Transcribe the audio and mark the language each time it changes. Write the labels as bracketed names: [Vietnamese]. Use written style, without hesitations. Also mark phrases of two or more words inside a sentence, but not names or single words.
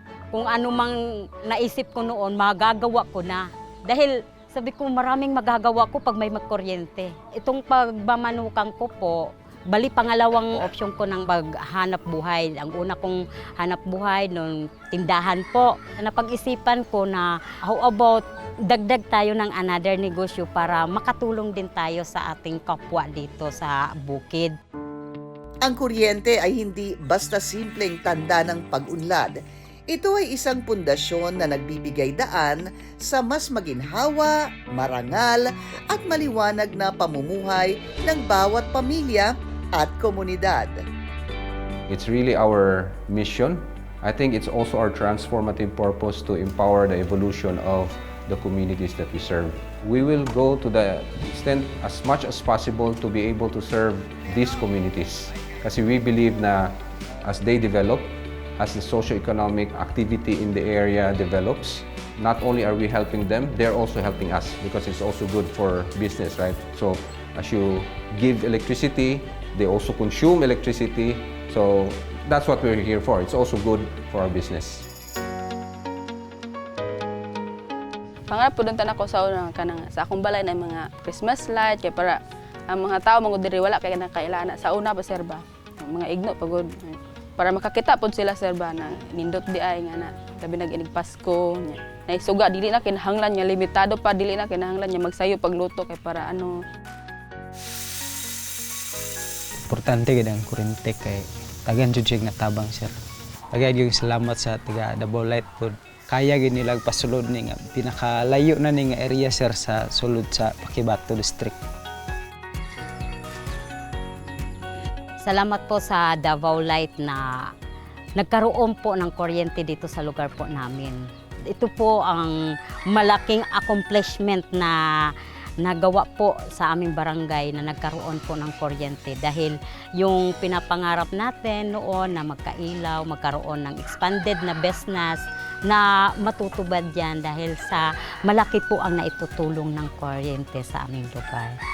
[Filipino] Kung ano mang naisip ko noon, magagawa ko na. Dahil sabi ko maraming magagawa ko pag may magkuryente. Itong pagmamanukang ko po, bali pangalawang opsyon ko ng paghanap buhay. Ang una kong hanap buhay noon, tindahan po. Napag-isipan ko na [English] how about [Filipino] dagdag tayo ng another negosyo para makatulong din tayo sa ating kapwa dito sa bukid. Ang kuryente ay hindi basta simpleng tanda ng pag-unlad. Ito ay isang pundasyon na nagbibigay daan sa mas maginhawa, marangal at maliwanag na pamumuhay ng bawat pamilya at komunidad. [English] It's really our mission. I think it's also our transformative purpose to empower the evolution of the communities that we serve. We will go to the extent as much as possible to be able to serve these communities. Kasi we believe na as they develop, as the socio-economic activity in the area develops, not only are we helping them, they're also helping us because it's also good for business, right? So as you give electricity, they also consume electricity. So that's what we're here for. It's also good for our business. [Cebuano] Pangarap po doon ako sa una kanang sa akong balay na mga [English] Christmas light [Cebuano] kay para ang mga tao mga diri wala kay kailangan sa una pa sir ba mga igno pagod para makakita pod sila sir ba na nindot di ay nga na labi nag-inig Pasko nya naisuga dili na kinahanglan nya limitado pa dili na kinahanglan nya magsayo pagluto kay para Importante gid ang kuryente kay tagan jud siya nga tabang sir. Tagay gyud salamat sa taga Davao Light pod. Kaya gid nila pasulod ni nga pinakalayo na ni nga area sir sa sulod sa Pakibato District. [Filipino] Salamat po sa Davao Light na nagkaroon po ng kuryente dito sa lugar po namin. Ito po ang malaking accomplishment na nagawa po sa aming barangay na nagkaroon po ng kuryente dahil yung pinapangarap natin noon na magkailaw, magkaroon ng expanded na business na matutubad yan dahil sa malaki po ang naitutulong ng kuryente sa aming lugar.